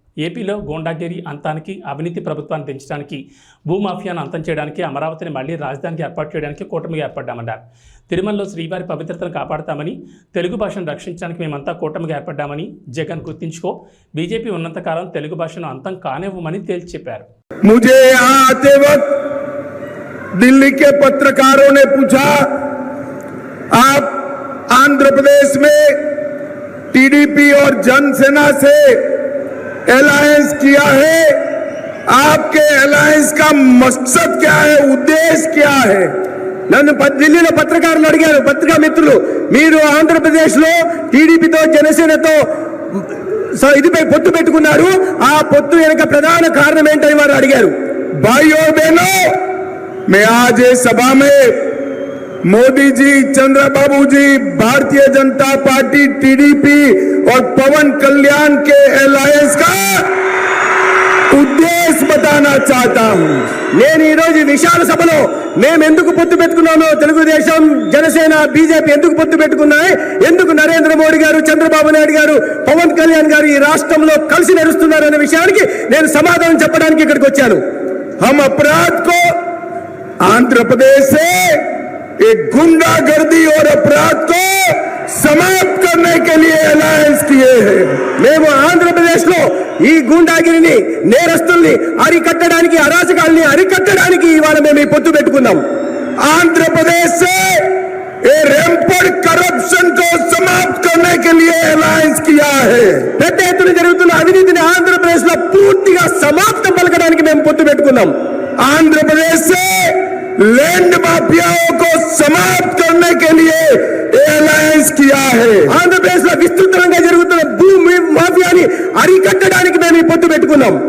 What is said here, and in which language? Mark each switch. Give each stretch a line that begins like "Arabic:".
Telugu: ఏపీలో గూండాగిరి అంతానికి, అవినీతి ప్రభుత్వాన్ని పెంచడానికి, భూమాఫియాను అంతం చేయడానికి, అమరావతిని మళ్లీ రాజధానికి ఏర్పాటు చేయడానికి కూటమిగా ఏర్పడ్డామన్నారు. తిరుమలలో శ్రీవారి పవిత్రతను కాపాడతామని, తెలుగు భాషను రక్షించడానికి మేమంతా కూటమిగా ఏర్పడ్డామని, జగన్ గుర్తించుకో, బీజేపీ ఉన్నంతకాలం తెలుగు భాషను అంతం కానివ్వమని తేల్చి చెప్పారు.
Hindi: मुझे यहाँ आते वक्त दिल्ली के पत्रकारों ने पूछा, आप आंध्र प्रदेश में टीडीपी और जनसेना से अलायंस किया है, आपके अलायंस का मकसद क्या है, उद्देश्य क्या है?
Telugu: నన్ను ఢిల్లీలో పత్రికారులు అడిగారు, పత్రికా మిత్రులు, మీరు ఆంధ్రప్రదేశ్లో టీడీపీతో జనసేనతో ఇదిపై పొత్తు పెట్టుకున్నారు, ఆ పొత్తు వెనుక ప్రధాన కారణం ఏంటని వారు అడిగారు.
Hindi: भाइयों बहनों, मैं आज इस सभा में मोदी जी, चंद्रबाबू जी, भारतीय जनता पार्टी, टीडीपी और पवन कल्याण के अलायंस का ఉద్దేశం बताना चाहता हूं.
Telugu: నేను ఈ రోజు విశాల సభలో మేము ఎందుకు పొత్తు పెట్టుకున్నామో, తెలుగుదేశం, జనసేన, బీజేపీ ఎందుకు పొత్తు పెట్టుకున్నాయి, ఎందుకు నరేంద్ర మోడీ గారు, చంద్రబాబు నాయుడు గారు, పవన్ కళ్యాణ్ గారు ఈ రాష్ట్రంలో కలిసి నడుస్తున్నారు అనే విషయానికి నేను సమాధానం చెప్పడానికి ఇక్కడికి వచ్చాను.
Hindi: हम अपराध को आंध्र प्रदेश से एक गुंडागर्दी और अपराध को समाप्त करने के लिए अलायंस किए हैं.
Telugu: మేము ఆంధ్రప్రదేశ్లో ఈ గుండాగిరిని, నేరస్తుల్ని అరికట్టడానికి, అరాచకాల్ని అరికట్టడానికి ఇవాళ మేము ఈ పొత్తు పెట్టుకున్నాం.
Hindi: आंध्रप्रदेश से रैंपड करप्शन को समाप्त करने के लिए अलायंस किया है.
Telugu: పెద్ద ఎత్తున జరుగుతున్న అవినీతిని ఆంధ్రప్రదేశ్ లో పూర్తిగా సమాప్తం పలకడానికి మేము పొత్తు పెట్టుకున్నాం.
Hindi: आंध्रप्रदेश से लैंड माफियाओं को समाप्त करने के लिए अलायंस किया है.
Telugu: ఆంధ్రప్రదేశ్ లో విస్తృతంగా జరుగుతున్న భూమి మాఫియాని అరికట్టడానికి మేము ఈ పొత్తు పెట్టుకున్నాం.